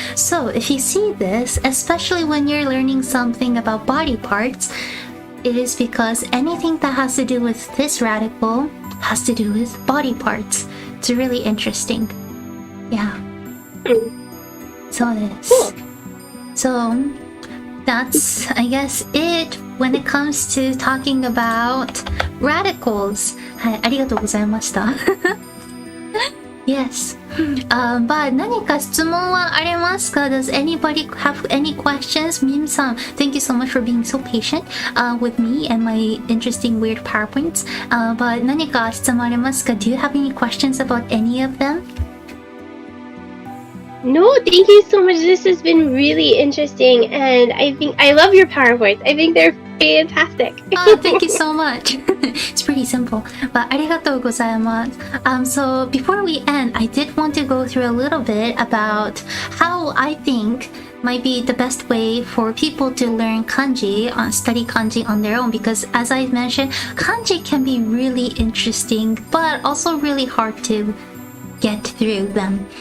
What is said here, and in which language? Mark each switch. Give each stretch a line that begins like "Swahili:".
English: So if you see this, especially when you're learning something about body parts, it is because anything that has to do with this radical has to do with body parts. It's really interesting. Yeah. So this. So that's, I guess, it when it comes to talking about radicals.
Japanese: はい、ありがとうございました。
English: Yes.
Japanese: But 何か質問はありますか?
English: Does anybody have any questions? Mim-san, thank you so much for being so patient with me and my interesting weird PowerPoints. But
Japanese: 何か質問ありますか?
English: Do you have any questions about any of them? No, thank you so much. This has been really interesting, and I love your PowerPoints. I think they're fantastic. Oh, thank you so much. It's pretty simple, but
Japanese: ありがとうございます。
English: So before we end, I did want to go through a little bit about how I think might be the best way for people to learn kanji, study kanji on their own, because as I mentioned, kanji can be really interesting, but also really hard to get through them.